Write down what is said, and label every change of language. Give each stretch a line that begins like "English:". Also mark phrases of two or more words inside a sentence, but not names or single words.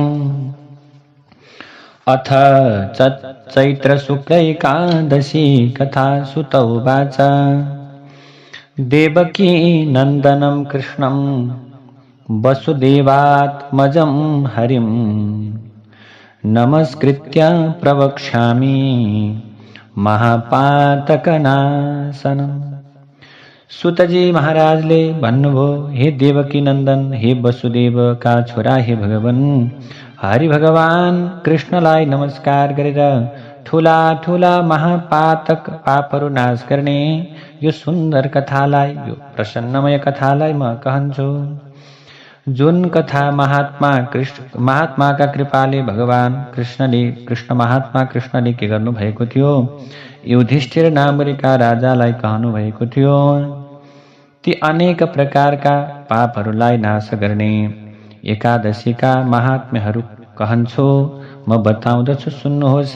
Sanskrit: अथ चैत्रशुक्लैकादशी कथा सुत उवाच देवकी नन्दनं कृष्णं वसुदेवात्मजं हरिं नमस्कृत्य प्रवक्ष्यामि महापातकनाशनम्।
Nepali: सुतजी महाराजले भन्नुभयो, हे देवकी नन्दन, हे वसुदेव का छोरा, हे भगवान हरि भगवान कृष्णलाई नमस्कार गरेर ठुला ठुला महापातक पापहरू नाश गर्ने यो सुन्दर कथालाई, यो प्रसन्नमय कथालाई म कहन्छु। जुन कथा महात्माका कृपाले भगवान कृष्ण महात्मा कृष्णले के गर्नु भएको थियो, युधिष्ठिर नामरीका राजालाई कहनु भएको थियो, ती अनेक प्रकारका पापहरूलाई नाश गर्ने एकादशीका महात्म्यहरू कहन्छु, म बताउँदछु, सुन्नुहोस्।